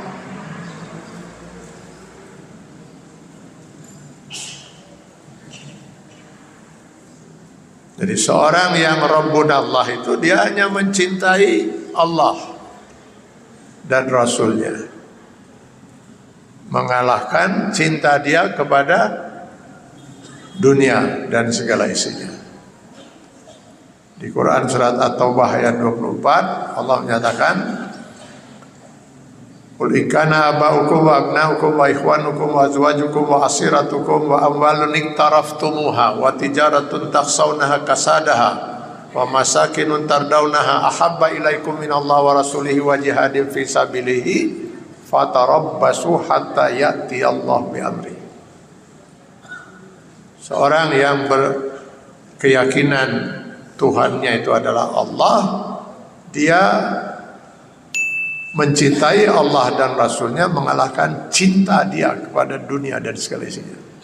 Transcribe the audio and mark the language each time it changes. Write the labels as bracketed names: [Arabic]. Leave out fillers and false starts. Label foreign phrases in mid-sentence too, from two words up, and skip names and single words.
[Indonesian] Jadi seorang yang Rabbunallah itu dia hanya mencintai Allah dan Rasulnya, mengalahkan cinta dia kepada dunia dan segala isinya. Di Quran surat At-Taubah ayat 24 Allah menyatakan, [Arabic] قل إن كان آباؤكم وأبناؤكم وإخوانكم وأزواجكم وعشيرتكم وأموال اقترفتموها وتجارة تخشونها كسادها ومساكن ترضونها أحب إليكم من الله ورسوله وجهاد في سبيله فتربصوا حتى يأتي الله بأمر. [Indonesian] Seorang yang berkeyakinan Tuhannya itu adalah Allah, dia mencintai Allah dan Rasulnya mengalahkan cinta dia kepada dunia dan segala isinya.